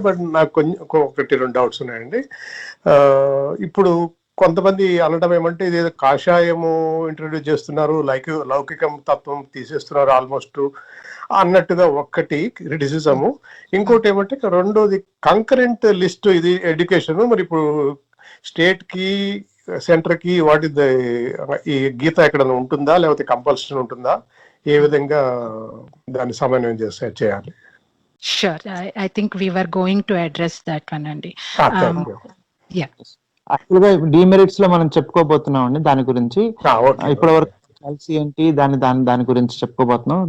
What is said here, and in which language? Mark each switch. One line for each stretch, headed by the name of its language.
Telugu: But నాకు కొంచెం 1-2 doubts ఉన్నాయండి. ఇప్పుడు కొంతమంది అనడం ఏమంటే ఇదేదో కాషాయము ఇంట్రడ్యూస్ చేస్తున్నారు, లౌకికం తత్వం తీసేస్తున్నారు ఆల్మోస్ట్ అన్నట్టుగా ఒక్కటి క్రిటిసిజము. ఇంకోటి ఏమంటే రెండోది కంకరెంట్ లిస్ట్ ఇది ఎడ్యుకేషన్. మరి ఇప్పుడు స్టేట్ కి సెంటర్ కి వాటి ఈ గీత ఎక్కడైనా ఉంటుందా, లేకపోతే కంపల్సరీ ఉంటుందా? ఏ విధంగా దాన్ని సమన్వయం చేయాలి?
English: Sure, I think we were going to address that one అండి.
Telugu: యాక్చువల్గా డిమెరిట్స్ లో మనం చెప్పుకోబోతున్నాం అండి దాని గురించి. ఇప్పటి వరకు పాలసీ ఏంటి దాని గురించి చెప్పుకోబోతున్నాం.